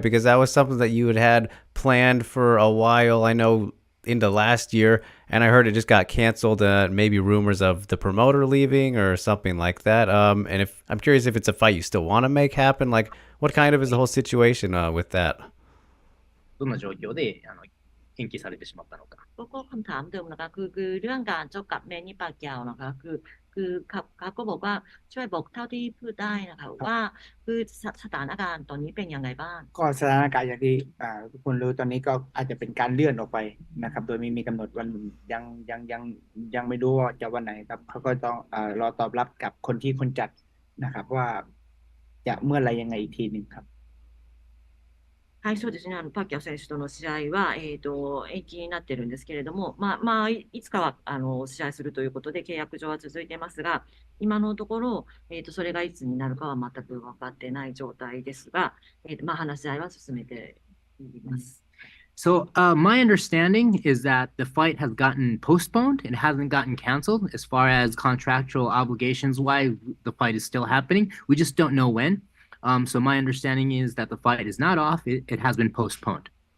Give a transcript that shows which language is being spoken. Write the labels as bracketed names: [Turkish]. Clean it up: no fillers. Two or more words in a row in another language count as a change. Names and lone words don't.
[English] Because that was something that you had planned for a while, I know, into last year, and I heard it just got canceled, maybe rumors of the promoter leaving or something like that. And if I'm curious if it's a fight you still want to make happen, like, what kind of is the whole situation with that? [Japanese] どんな状況で延期されてしまったのか [Thai] ก็คำถามเดิมนะคะคือเรื่องการชกกับแมนนี่ปาเกียวนะคะคือเขาก็บอกว่าช่วยบอกเท่าที่พูดได้นะคะว่าคือสถานการณ์ตอนนี้เป็นยังไงบ้าง ก็สถานการณ์อย่างที่ทุกคนรู้ตอนนี้ก็อาจจะเป็นการเลื่อนออกไปนะครับโดยไม่มีกำหนดวันยังไม่รู้ว่าจะวันไหนครับเขาก็ต้องรอตอบรับกับคนจัดนะครับว่าจะเมื่อไรยังไงอีกทีหนึ่งครับ [Japanese] はい、そうですね。パッキャオ選手との試合は、延期になってるんですけれども、いつかは、試合するということで契約上は続いてますが、今のところ、それがいつになるかは全く分かってない状態ですが、話し合いは進めています。 [English] So my understanding is that the fight has gotten postponed. It hasn't gotten canceled. As far as contractual obligations wise, the fight is still happening. We just don't know when. So my understanding is that the fight is not off. It has been postponed.